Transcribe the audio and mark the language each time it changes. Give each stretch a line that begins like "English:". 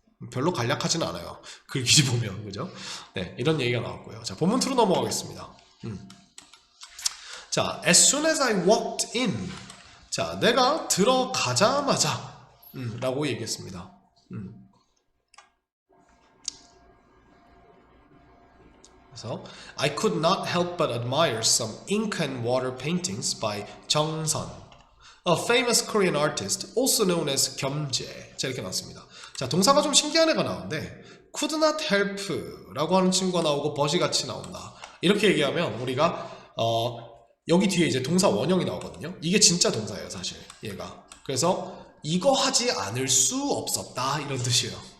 Korean: 별로 간략하진 않아요. 글귀지 보면, 그죠? 네, 이런 얘기가 나왔고요. 자, 본문 2로 넘어가겠습니다.
English: 자, as soon as I walked in.
Korean: 자, 내가 들어가자마자 라고 얘기했습니다.
English: 그래서 I could not help but admire some ink and water paintings by 정선, a famous Korean artist, also known as 겸재.
Korean: 자, 이렇게 나왔습니다. 자, 동사가 좀 신기한 애가 나오는데
English: could not help
Korean: 라고 하는 친구가 나오고 but이 같이 나온다. 이렇게 얘기하면 우리가 여기 뒤에 이제 동사 원형이 나오거든요. 이게 진짜 동사예요, 사실 얘가. 그래서 이거 하지 않을 수 없었다 이런 뜻이에요.